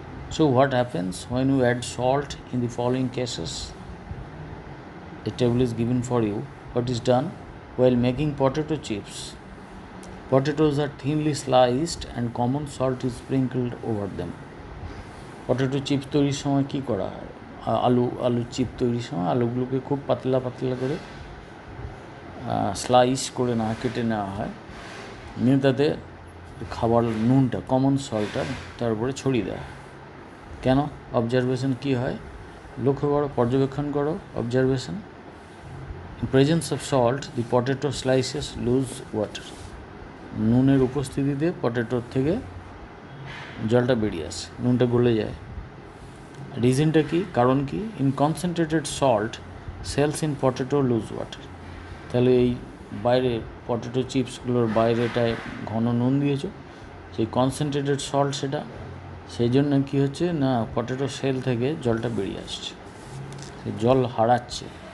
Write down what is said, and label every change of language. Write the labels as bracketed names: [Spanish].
[English] So what happens when you add salt in the following cases? A table is given for you. What is done? While making potato chips, potatoes are thinly sliced and common salt is sprinkled over them. [Bangla] Potato chips তৈরির সময় কী করা হয়? আলুর chip তৈরির সময় আলুগুলোকে খুব পাতলা পাতলা করে স্লাইস করে কেটে নেওয়া হয়, নিয়ে তাতে খাবার নুনটা, কমন সল্টটা তার উপরে ছড়িয়ে দেওয়া হয়। কেন? অবজারভেশন কী হয়? লক্ষ্য করো, পর্যবেক্ষণ করো, observation. [English] In presence of salt, the potato slices lose water. [Bangla] নুনের উপস্থিতিতে পটেটোর থেকে জলটা বেরিয়ে আসে, নুনটা গলে যায়। রিজনটা কি? কারণ কি? [English] In concentrated salt cells in potato lose water. [Bangla] তাহলে এই বাইরে পটেটো চিপসগুলোর বাইরেটায় ঘন নুন দিয়েছো, সেই কনসেন্ট্রেটেড সল্ট সেটা, সেই জন্য কী হচ্ছে না, পটেটো সেল থেকে জলটা বেরিয়ে আসছে, সে জল হারাচ্ছে।